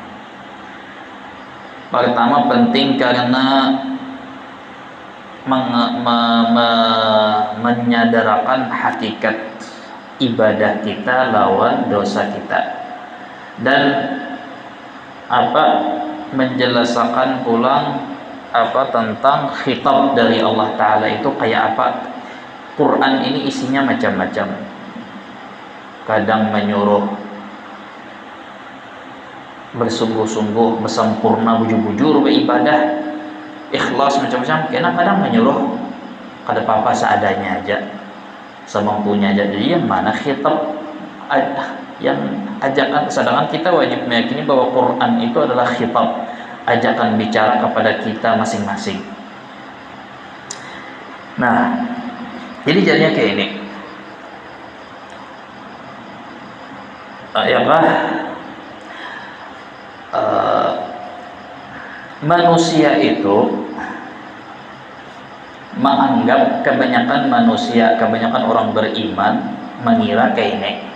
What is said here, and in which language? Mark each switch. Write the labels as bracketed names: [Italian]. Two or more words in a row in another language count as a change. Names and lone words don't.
[Banjar] Pertama penting karena menyadarkan hakikat ibadah kita lawan dosa kita, dan menjelaskan pulang tentang khitab dari Allah Ta'ala itu kayak apa. [Indonesian] Quran ini isinya macam-macam, kadang menyuruh bersungguh-sungguh, bersempurna, [Banjar] bujur-bujur beribadah, ikhlas macam-macam. Kadang menyuruh kada apa-apa seadanya aja, semampunya aja. [Indonesian] Jadi yang mana khitab, yang ajakan, sedangkan kita wajib meyakini bahwa Quran itu adalah khitab, ajakan bicara kepada kita masing-masing. Nah, jadi jadinya kayak ini. Manusia itu menganggap, kebanyakan manusia, kebanyakan orang beriman mengira kayak ini,